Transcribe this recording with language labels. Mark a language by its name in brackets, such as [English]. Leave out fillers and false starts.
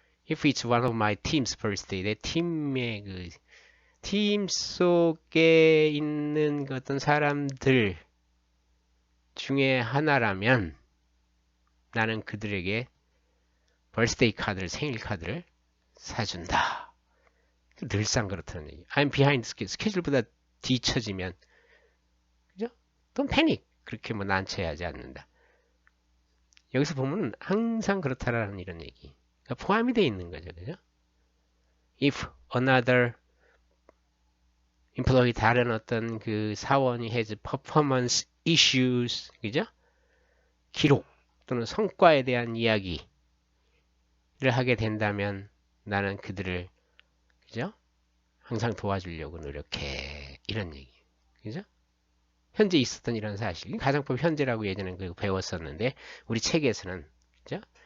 [English] If it's one of my team's birthday, [Korean] 내 팀의 그 팀 속에 있는 그 어떤 사람들 중에 하나라면 나는 그들에게 birthday 카드를, 생일 카드를 사준다. 늘상 그렇다는 얘기. [English] I'm behind schedule. [Korean] 스케줄보다 뒤처지면, 그죠? 또 패닉. 그렇게 뭐 난처해하지 않는다. 여기서 보면 항상 그렇다라는 이런 얘기. 그러니까 포함이 되어 있는 거죠. 그죠? [English] If another employee, [Korean] 다른 어떤 그 사원이 [English] has performance issues, [Korean] 그죠? 기록 또는 성과에 대한 이야기를 하게 된다면 나는 그들을, 그죠? 항상 도와주려고 노력해. 이런 얘기. 그죠? 현재 있었던 이런 사실. 가정법 현재라고 예전에 그 배웠었는데, 우리 책에서는, 그죠?